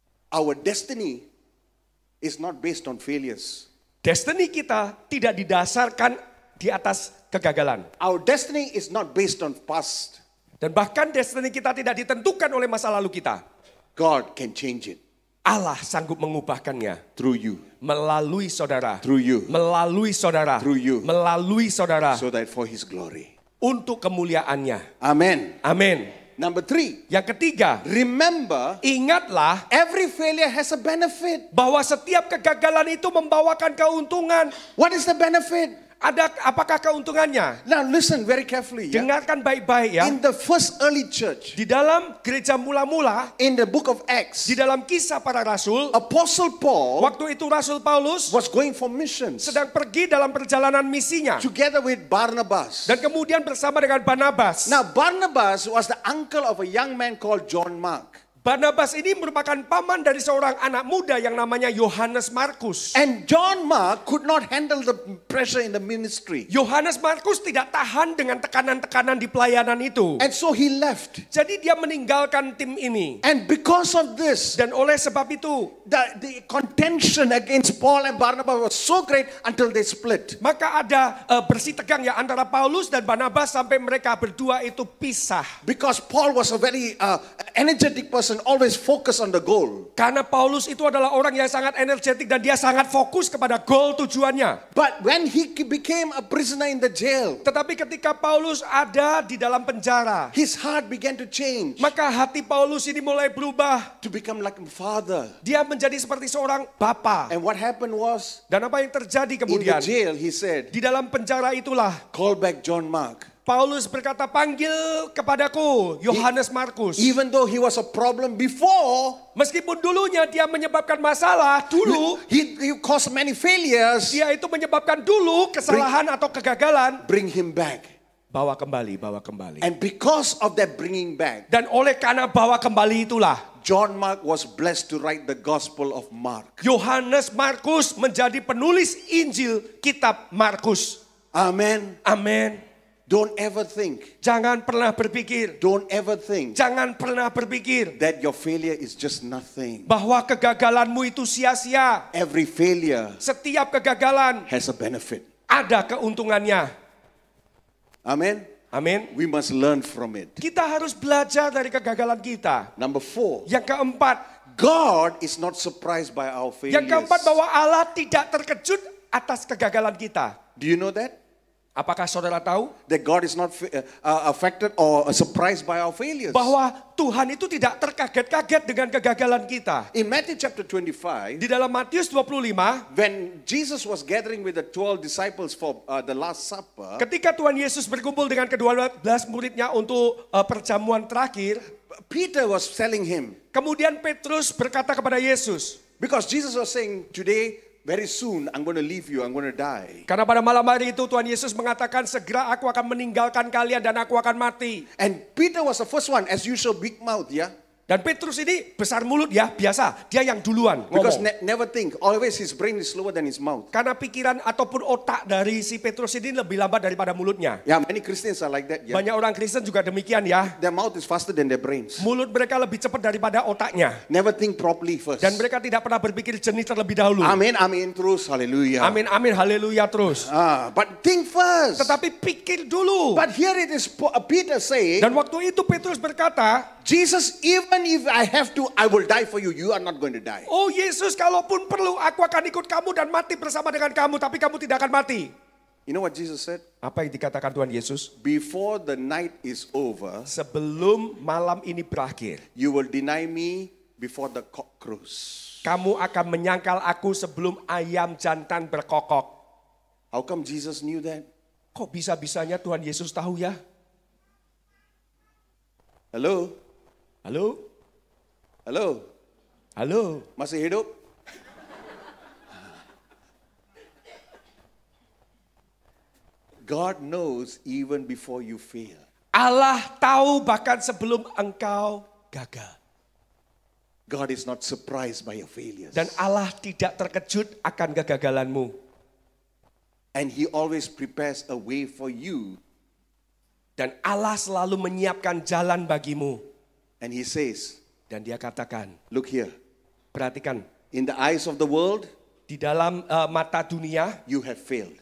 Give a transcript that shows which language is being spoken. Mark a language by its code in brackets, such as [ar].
[en] Our destiny is not based on failures. [id] Destiny kita tidak didasarkan di atas kegagalan. [en] Our destiny is not based on past. [id] Dan bahkan destiny kita tidak ditentukan oleh masa lalu kita. [en] God can change it [id] Allah sanggup mengubahkannya. [en] through you, [id] Melalui saudara. [en] through you, [id] Melalui saudara. [en] Through you. [id] Melalui saudara. [en] so that for His glory. [id] Untuk kemuliaannya. [en] Amen. [id] Amin. [en] Number 3, [id] Yang ketiga, [en] remember [id] ingatlah [en] every failure has a benefit. [id] bahwa setiap kegagalan itu membawakan keuntungan. [en] What is the benefit? [id] Apakah keuntungannya? [en] Now listen very carefully. Yeah? [id] Dengarkan baik-baik ya. [en] In the first early church, [id] Di dalam gereja mula-mula, [en] in the book of Acts, [id] di dalam kisah para rasul, [en] Apostle Paul [id] waktu itu Rasul Paulus [en] was going for missions [id] sedang pergi dalam perjalanan misinya. [en] together with Barnabas. [id] Dan kemudian bersama dengan Barnabas. [en] Now Barnabas was the uncle of a young man called John Mark. [id] Barnabas ini merupakan paman dari seorang anak muda yang namanya Yohanes Markus. [en] And John Mark could not handle the pressure in the ministry. [id] Yohanes Markus tidak tahan dengan tekanan-tekanan di pelayanan itu. [en] And so he left. [id] Jadi dia meninggalkan tim ini. [en] And because of this, [id] Dan oleh sebab itu, [en] the contention against Paul and Barnabas was so great until they split. [id] maka ada bersih tegang ya antara Paulus dan Barnabas sampai mereka berdua itu pisah. [en] Because Paul was a very energetic person, always focused on the goal. [id] Karena Paulus itu adalah orang yang sangat energetik dan dia sangat fokus kepada goal tujuannya. [en] But when he became a prisoner in the jail, [id] Tetapi ketika Paulus ada di dalam penjara, [en] his heart began to change [id] maka hati Paulus ini mulai berubah. [en] to become like a father. [id] Dia menjadi seperti seorang bapa. [en] And what happened was, [id] Dan apa yang terjadi [en] in the [id] kemudian? [en] jail, he said, [id] Di dalam penjara itulah [en] call back John Mark. [id] Paulus berkata, panggil kepadaku Yohanes Markus. [en] Even though he was a problem before, [id] Meskipun dulunya dia menyebabkan masalah, dulu [en] he caused many failures, [id] dia itu menyebabkan dulu kesalahan atau kegagalan. [en] bring him back. [id] Bawa kembali, bawa kembali. [en] And because of that bringing back, [id] Dan oleh karena bawa kembali itulah, [en] John Mark was blessed to write the Gospel of Mark. [id] Yohanes Markus menjadi penulis Injil kitab Markus. [en] Amen. [id] Amin. [en] Don't ever think, [id] Jangan pernah berpikir, [en] don't ever think [id] jangan pernah berpikir [en] that your failure is just nothing. [id] bahwa kegagalanmu itu sia-sia. [en] Every failure [id] Setiap kegagalan [en] has a benefit. [id] ada keuntungannya. [en] Amen. [id] Amin. [en] We must learn from it. [id] Kita harus belajar dari kegagalan kita. [en] Number 4, [id] Yang keempat, [en] God is not surprised by our failures. [id] yang keempat bahwa Allah tidak terkejut atas kegagalan kita. [en] Do you know that? [id] Apakah saudara tahu [en] That God is not affected or surprised by our failures. [id] bahwa Tuhan itu tidak terkaget-kaget dengan kegagalan kita? [en] In Matthew chapter 25, [id] Di dalam Matius 25, [en] when Jesus was gathering with the 12 disciples for the Last Supper, [id] ketika Tuhan Yesus berkumpul dengan ke-12 muridnya untuk perjamuan terakhir, [en] Peter was telling him, [id] kemudian Petrus berkata kepada Yesus, [en] because Jesus was saying, today, very soon, I'm going to leave you, I'm going to die. [id] karena pada malam hari itu Tuhan Yesus mengatakan, segera aku akan meninggalkan kalian dan aku akan mati. [en] And Peter was the first one, as usual, big mouth, yeah? [id] Dan Petrus ini besar mulut ya, biasa. Dia yang duluan [en] Because [id] ngomong. [en] never think, always his brain is slower than his mouth. [id] Karena pikiran ataupun otak dari si Petrus ini lebih lambat daripada mulutnya. [en] Yeah, many Christians are like that, yeah? [id] Banyak orang Kristen juga demikian ya. [en] Their mouth is faster than their brains. [id] Mulut mereka lebih cepat daripada otaknya. [en] Never think properly first. [id] Dan mereka tidak pernah berpikir jernih terlebih dahulu. Amin, amin, terus, hallelujah. Amin, amin, haleluya terus. [en] But think first. [id] Tetapi pikir dulu. [en] But here it is, Peter saying, [id] Dan waktu itu Petrus berkata, [en] Jesus, even if I have to, I will die for you. You are not going to die. [id] oh Yesus, kalaupun perlu aku akan ikut kamu dan mati bersama dengan kamu, tapi kamu tidak akan mati. [en] You know what Jesus said? [id] Apa yang dikatakan Tuhan Yesus? [en] Before the night is over, [id] Sebelum malam ini berakhir, [en] you will deny me before the cock crows. [id] kamu akan menyangkal aku sebelum ayam jantan berkokok. [en] How come Jesus knew that? [id] Kok bisa-bisanya Tuhan Yesus tahu ya? [en] Hello? [id] Halo? [en] Hello? [id] Halo? Masih hidup? [en] God knows even before you fail. [id] Allah tahu bahkan sebelum engkau gagal. [en] God is not surprised by your failures. [id] Dan Allah tidak terkejut akan kegagalanmu. [en] And he always prepares a way for you. [id] Dan Allah selalu menyiapkan jalan bagimu. [en] And he says, [id] Dan dia katakan, [en] look here. [id] perhatikan, [en] In the eyes of the world, [id] di dalam mata dunia, [en] you have failed.